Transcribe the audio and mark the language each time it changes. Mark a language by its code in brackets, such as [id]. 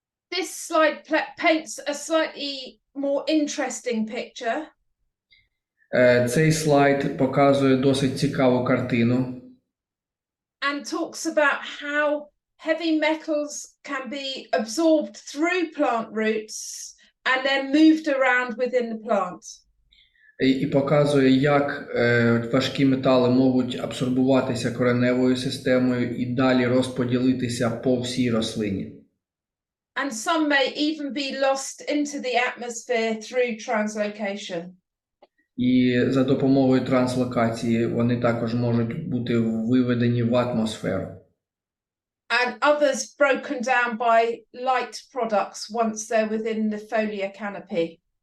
[en] This slide paints a slightly more interesting picture. [uk] Цей слайд показує досить цікаву картину. [en] And talks about how heavy metals can be absorbed through plant roots and then moved around within the plant. [uk] І показує, як важкі метали можуть абсорбуватися кореневою системою і далі розподілитися по всій рослині. [en] And some may even be lost into the atmosphere through translocation. [uk] І за допомогою транслокації вони також можуть бути виведені в атмосферу. [en] And others broken down by light products once they're within the foliar canopy.